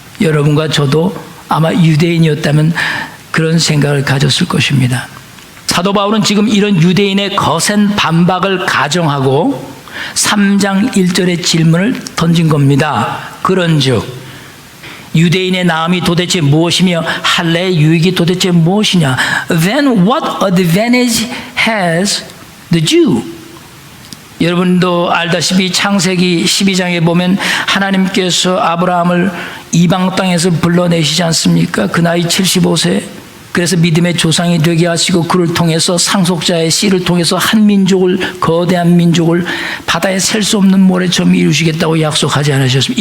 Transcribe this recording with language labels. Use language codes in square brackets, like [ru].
[ko] 여러분과 저도 아마 유대인이었다면 그런 생각을 가졌을 것입니다. 사도 바울은 지금 이런 유대인의 거센 반박을 가정하고 3장 1절의 질문을 던진 겁니다. 그런즉 유대인의 나음이 도대체 무엇이며 할례의 유익이 도대체 무엇이냐? [en] Then what advantage has the Jew? [ko] 여러분도 알다시피 창세기 12장에 보면 하나님께서 아브라함을 이방 땅에서 불러내시지 않습니까? 그 나이 75세. 그래서 믿음의 조상이 되게 하시고 그를 통해서 상속자의 씨를 통해서 한 민족을, 거대한 민족을 바다에 셀 수 없는 모래처럼 이루시겠다고 약속하지 않으셨습니까?